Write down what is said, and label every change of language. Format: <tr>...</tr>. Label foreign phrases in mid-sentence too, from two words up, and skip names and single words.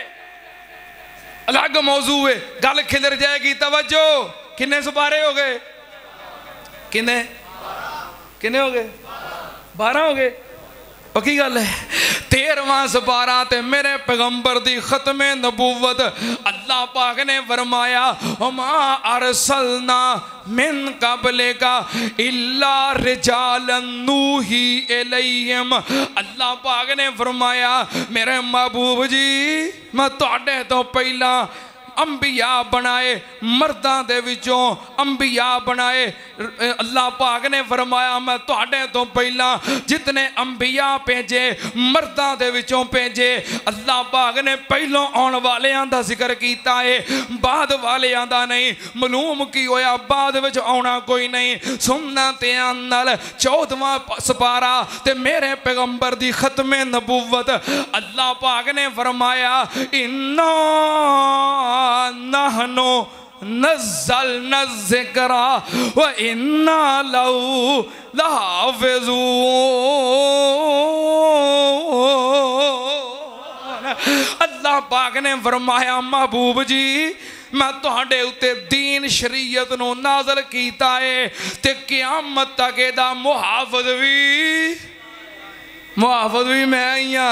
<pa>الگ موضوع ہے، گل کھلر جائے گی. توجہ، کنے سپارے ہو گئے? کنے کنے ہو گئے? 12 ہو گئے۔ پکی گل ہے. 13واں سپارہ تے میرے پیغمبر دی ختم نبوت. اللہ پاک نے فرمایا</pa> <ar>ما أرسلنا من قبلك إلا رجالا نوحي إليهم.</ar> <pa>اللہ پاک نے فرمایا میرے محبوب جی میں تہاڈے توں پہلاں انبیاء بنائے، مرداں دے وچوں انبیاء بنائے. اللہ پاک نے فرمایا میں تہاڈے توں پہلاں جتنے انبیاء بھیجے مرداں دے وچوں بھیجے. اللہ پاک نے پہلوں آن والیاں دا ذکر کیتا ہے، بعد والیاں دا نہیں. معلوم کی ہویا بعد وچ آؤنا کوئی نہیں. سننا تے نال 14واں سپارہ تے میرے پیغمبر دی ختم نبوت. اللہ پاک نے فرمایا</pa> <ar>إنا نحن نزلنا الذكر وإنا له لحافظون.</ar> <pa>اللہ پاک نے فرمایا محبوب جی میں تہاڈے اتے دین شریعت نوں نازل کیتا ہے تے قیامت تک ایہدا محافظ بھی میں ہی ہاں.</pa>